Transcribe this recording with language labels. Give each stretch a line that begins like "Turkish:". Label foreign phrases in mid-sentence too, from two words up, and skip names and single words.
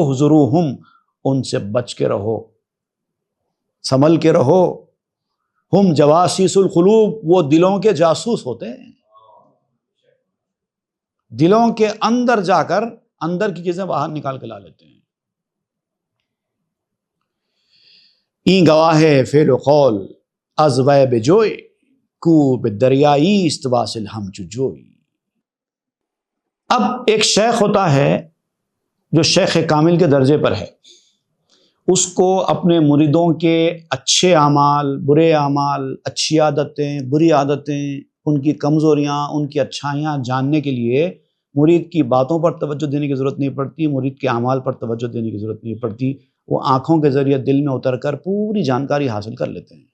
Urdu: احذروہم، ان سے بچ کے رہو، سنبھل کے رہو۔
Arabic: ہم جواسیس القلوب،
Urdu: وہ دلوں کے جاسوس ہوتے ہیں۔ دلوں کے اندر جا کر اندر کی چیزیں باہر نکال کے لا لیتے ہیں۔
Persian: این گواہ فعل و قول از وے بجوئی کو بدریائی استواصل ہم چجوئی۔
Urdu: اب ایک شیخ ہوتا ہے جو شیخ کامل کے درجے پر ہے، اس کو اپنے مریدوں کے اچھے اعمال، برے اعمال، اچھی عادتیں، بری عادتیں، ان کی کمزوریاں، ان کی اچھائیاں جاننے کے لیے مرید کی باتوں پر توجہ دینے کی ضرورت نہیں پڑتی، مرید کے اعمال پر توجہ دینے کی ضرورت نہیں پڑتی، وہ آنکھوں کے ذریعے دل میں اتر کر پوری جانکاری حاصل کر لیتے ہیں۔